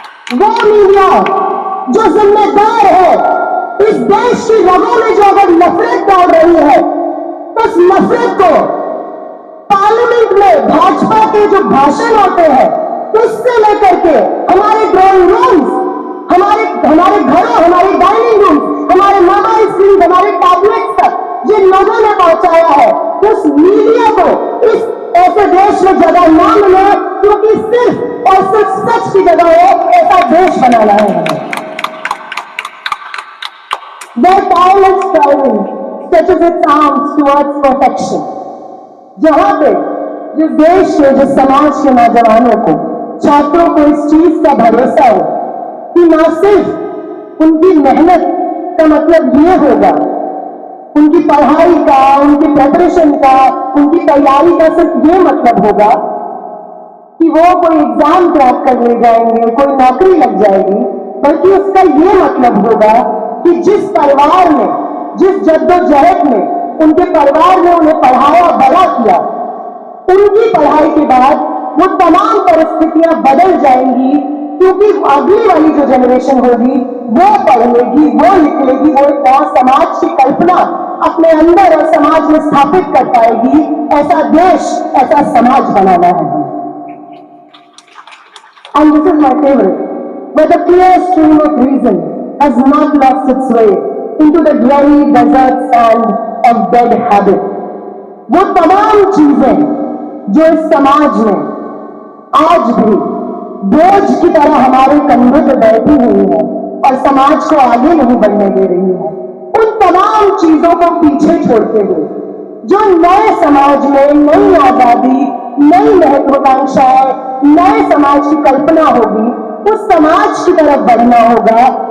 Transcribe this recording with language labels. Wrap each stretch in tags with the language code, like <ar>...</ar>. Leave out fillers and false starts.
<hi>वो मीडिया जो जिम्मेदार है इस देश की रगों में जो अगर नफरत डाल रही है, तो उस नफरत को पार्लियामेंट में भाजपा के जो भाषण होते हैं उससे लेकर के हमारे ड्राइंग रूम्स, हमारे घरों, हमारे डाइनिंग रूम, हमारे मोबाइल स्क्रीन, हमारे टैबलेट्स तक ये लोगों ने पहुंचाया है। उस मीडिया को इस ऐसे देश में जगह ना मिले, क्योंकि सिर्फ और सिर्फ सच की जगह हो, ऐसा देश बनाना है हमें।</hi> <en>Their tireless striving stretches its arms towards perfection.</en> <hi>जहां पे जिस देश के, जिस समाज के नौजवानों को, छात्रों को इस चीज का भरोसा हो कि ना सिर्फ उनकी मेहनत का मतलब ये होगा, उनकी पढ़ाई का, उनकी प्रिपरेशन का, उनकी तैयारी का सिर्फ ये मतलब होगा कि वो कोई एग्जाम क्रैक कर ले जाएंगे, कोई नौकरी लग जाएगी, बल्कि उसका ये मतलब होगा कि जिस परिवार में, जिस जद्दोजहद में उनके परिवार ने उन्हें पढ़ाया, बड़ा किया, उनकी पढ़ाई के बाद वो तमाम परिस्थितियां बदल जाएंगी, क्योंकि अगली वाली जो जनरेशन होगी वो पढ़ लेगी, वो लिख लेगी, वो एक नया समाज की कल्पना अपने अंदर और समाज में स्थापित कर पाएगी। ऐसा देश, ऐसा समाज बनाना है।</hi> <en>And this is my favorite, where the clear stream of reason has not lost its way into the dreary desert sand of dead habit.</en> <hi>वो तमाम चीजें जो इस समाज में आज भी बोझ की तरह हमारे कंधे पर बैठी हुई है और समाज को आगे नहीं बढ़ने दे रही है, उन तमाम चीजों को पीछे छोड़ते हुए जो नए समाज में नई आजादी, नई महत्वाकांक्षाएं, नए समाज की कल्पना होगी, उस समाज की तरफ बढ़ना होगा।</hi>